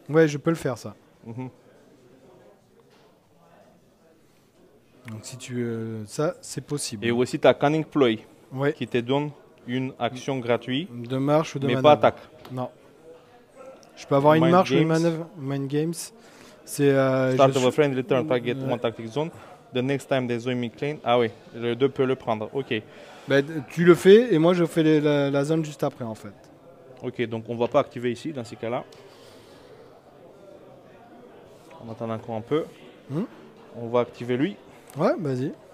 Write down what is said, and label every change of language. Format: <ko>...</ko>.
<fr>Ouais, je peux le faire ça. Donc si tu ça, c'est possible. Et aussi tu as Cunning Ploy qui te donne une action gratuite. De marche ou de manœuvre. Mais pas attaque. Non. Je peux avoir une marche ou une manœuvre. Mind Games. C'est</fr> <en>Start of a friendly turn, target one tactic zone. The next time there's a claim.</en> <fr>Ah oui, le 2 peut le prendre. Ok. Ben, tu le fais et moi je fais la zone juste après en fait. Ok, donc on ne va pas activer ici dans ces cas-là. On attend encore un peu. On va activer lui. Ouais, vas-y.</fr>